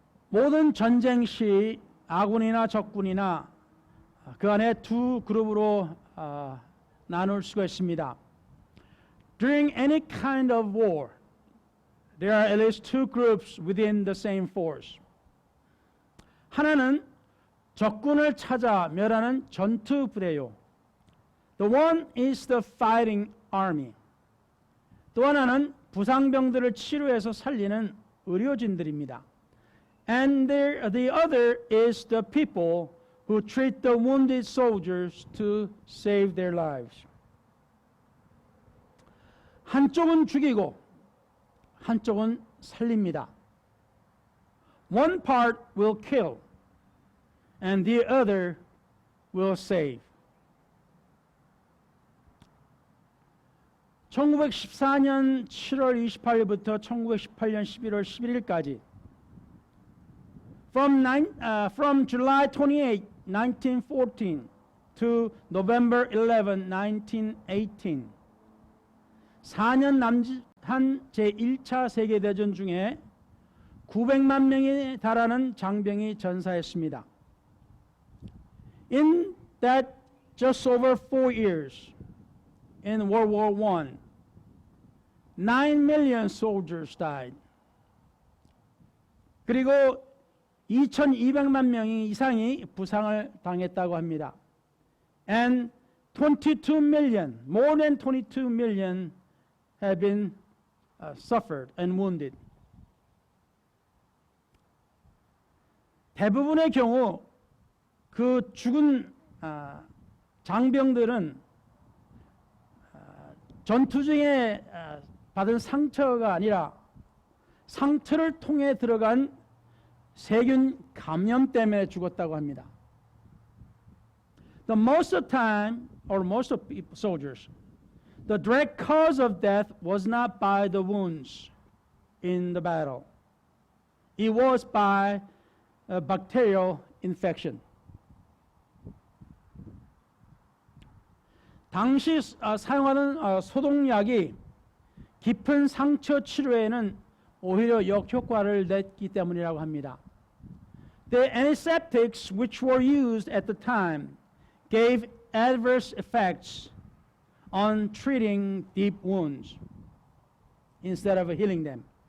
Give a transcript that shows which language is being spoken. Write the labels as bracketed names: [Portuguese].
[Korean] 모든 전쟁 시 아군이나 적군이나 그 안에 두 그룹으로 나눌 수가 있습니다. [English] During any kind of war, there are at least two groups within the same force. [Korean] 하나는 적군을 찾아 멸하는 전투 부대요. [English] The one is the fighting army. [Korean] 또 하나는 부상병들을 치료해서 살리는 의료진들입니다. [English] And the other is the people who treat the wounded soldiers to save their lives. [Korean] 한쪽은 죽이고 한쪽은 살립니다. [English] One part will kill and the other will save. [Korean] 1914년 7월 28일부터 1918년 11월 11일까지 [English] From July 28, 1914 to November 11, 1918 [Korean] 4년 남짓한 제1차 세계대전 중에 900만 명에 달하는 장병이 전사했습니다. [English] In that just over 4 years in World War I, 9 million soldiers died. [Korean] 그리고 2,200만 명 이상이 부상을 당했다고 합니다. [English] And 22 million, more than 22 million have been suffered and wounded. [Korean] 대부분의 경우 그 죽은 장병들은 전투 중에 받은 상처가 아니라 상처를 통해 들어간 세균 감염 때문에 죽었다고 합니다. [English] The most of the time, or most of soldiers, the direct cause of death was not by the wounds in the battle. It was by a bacterial infection. [Korean] 당시 사용하는 소독약이 깊은 상처 치료에는 오히려 역효과를 냈기 때문이라고 합니다. [English] The antiseptics which were used at the time gave adverse effects on treating deep wounds instead of healing them.